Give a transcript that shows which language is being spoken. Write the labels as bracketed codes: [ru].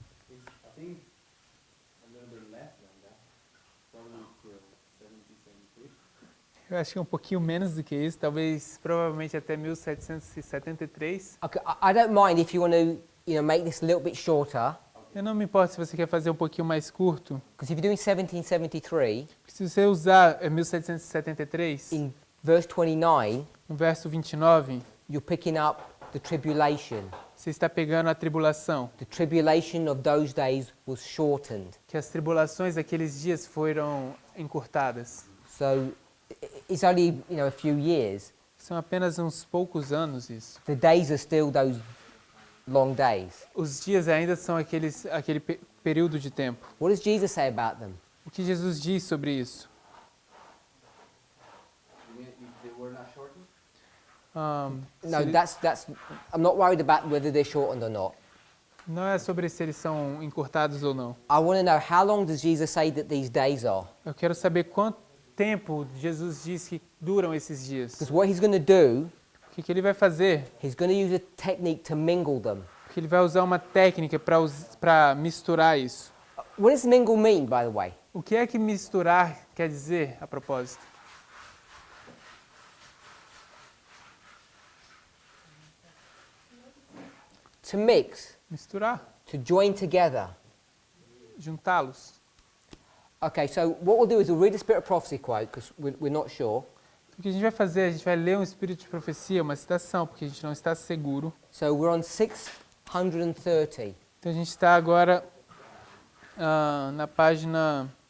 [en] I think a little bit less than that. Probably till 1773. [pt] Eu acho que é um pouquinho menos do que isso, talvez, provavelmente até 1773. [en] Okay, I don't mind if you want to, make this a little bit shorter. [pt] Eu não me importo se você quer fazer um pouquinho mais curto, [en] Because if you're doing 1773, [pt] porque se você usar 1773, [en] in verse 29, [pt] no verso 29, [en] you're picking up the tribulation. [pt] você está pegando a tribulação, [en] The tribulation of those days was shortened. [pt] que as tribulações daqueles dias foram encurtadas. [en] So it's only, a few years. [pt] São apenas uns poucos anos isso. [en] The days are still those long days. [pt] Os dias ainda são aquele período de tempo. [en] What does Jesus say about them? [pt] O que Jesus diz sobre isso? [en] You mean if they were not shortened? No, [pt] Se ele- [en] that's. I'm not worried about whether they're shortened or not. [pt] Não é sobre se eles são encurtados ou não. [en] I want to know, how long does Jesus say that these days are? [pt] Eu quero saber quanto tempo Jesus diz que duram esses dias. [en] Because what he's going to do, [pt] O que ele vai fazer? [en] he's going to use a technique to mingle them. [pt] Porque ele vai usar uma técnica para misturar isso. [en] What does mingle mean, by the way? [pt] O que é que misturar quer dizer, a propósito? [en] To mix, [pt] Misturar, [en] to join together. [pt] juntá-los. [en] Okay, so what we'll do is we'll read the Spirit of Prophecy quote, because we're not sure. [pt] O que a gente vai fazer? A gente vai ler um espírito de profecia, uma citação, porque a gente não está seguro. [en] So we're on 630. [pt] Então a gente está agora na página...